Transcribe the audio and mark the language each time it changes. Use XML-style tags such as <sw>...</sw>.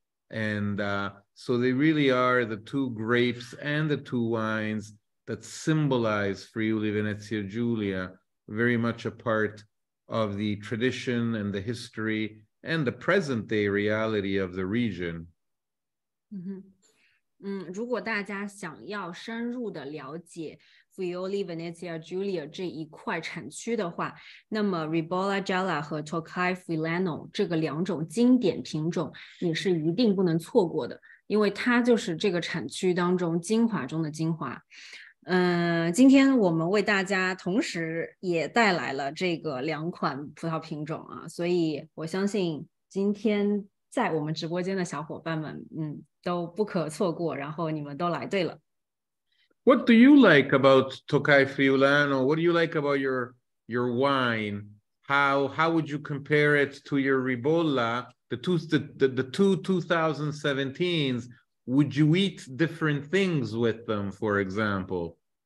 <en>And so they really are the two grapes and the two wines that symbolize Friuli Venezia Giulia, very much a part of the tradition and the history and the present day reality of the region.</en> <zh>如果大家想要深入的了解 Friuli Venezia Giulia 这一块产区的话，那么 Ribolla Gialla 和 Tokai Friulano 这个两种经典品种也是一定不能错过的，因为它就是这个产区当中精华中的精华。今天我们为大家同时也带来了这个两款葡萄品种啊，所以我相信今天在我们直播间的小伙伴们，都不可错过，然后你们都来对了。</zh> <en>What do you like about Tokai Friulano? What do you like about your wine? How would you compare it to your Ribolla? The two 2017s. Would you eat different things with them, for example?</en>